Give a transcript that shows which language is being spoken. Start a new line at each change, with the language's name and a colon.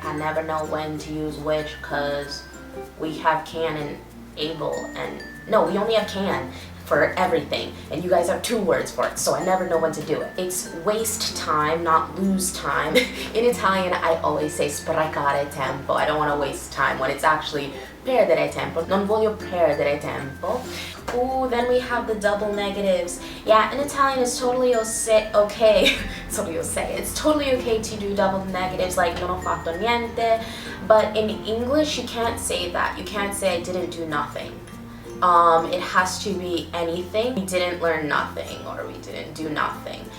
English: I never know when to use which because we have can and able, and no, we only have can for everything, and you guys have 2 words for it, so I never know when to do it. It's waste time, not lose time. In Italian, I always say
Italian: sprecare tempo.
English: I don't want to waste time, when it's actually
Italian: perdere tempo. Non voglio perdere tempo.
English: Ooh, then we have the double negatives. Yeah, in Italian it's totally okay. It's totally okay to do double negatives like
Italian: non ho fatto niente.
English: But in English you can't say that. You can't say I didn't do nothing. It has to be anything. We didn't learn nothing or we didn't do nothing.